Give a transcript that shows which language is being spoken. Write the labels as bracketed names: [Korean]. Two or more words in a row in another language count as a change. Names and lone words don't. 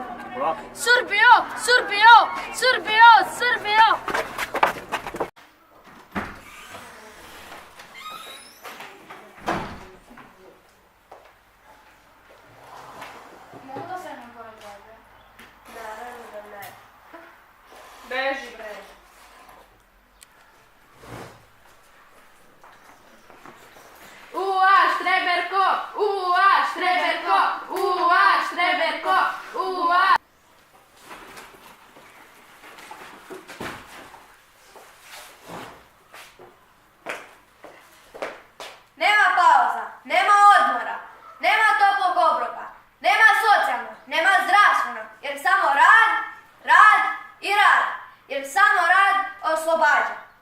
[Serbian] Srbijo, Srbijo, Srbijo, Srbijo. Mogu da sednem pored tebe? Naravno da ne. Beži, bre. Ua, štreberko! Ua, štreberko! Ua, štreberko! Ua! Nema pauza, nema odmora, nema toplog obroka, nema socijalnog, nema zdravstvenog, jer samo rad, rad i rad, jer samo rad oslobađa.